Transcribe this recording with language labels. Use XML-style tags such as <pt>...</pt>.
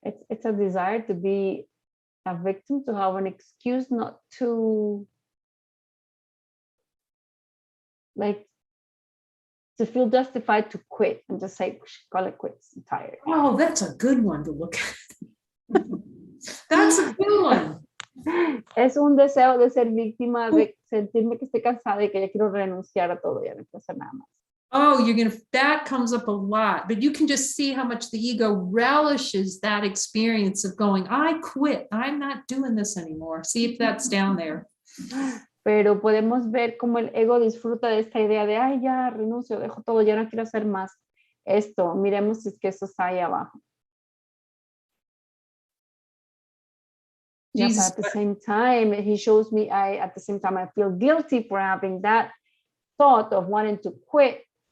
<en>It's a desire to be a victim, to have an excuse not to, to feel justified to quit and just say, call it quits, I'm tired. Oh, that's a good one to look at. That's a good one.</en> <es>Es un deseo de ser víctima, de sentirme que estoy cansada y que ya quiero renunciar a todo, ya no quiero hacer nada más.</es> <en>Oh, that comes up a lot, but you can just see how much the ego relishes that experience of going, I quit, I'm not doing this anymore. See if that's down there.</en> <es>Pero podemos ver cómo el ego disfruta de esta idea de, ay, ya renuncio, dejo todo, ya no quiero hacer más esto. Miremos si es que eso está ahí abajo.</es> <en>Jesus, yes, at the same time, he shows me, at the same time, I feel guilty for having that thought of wanting to quit.</en>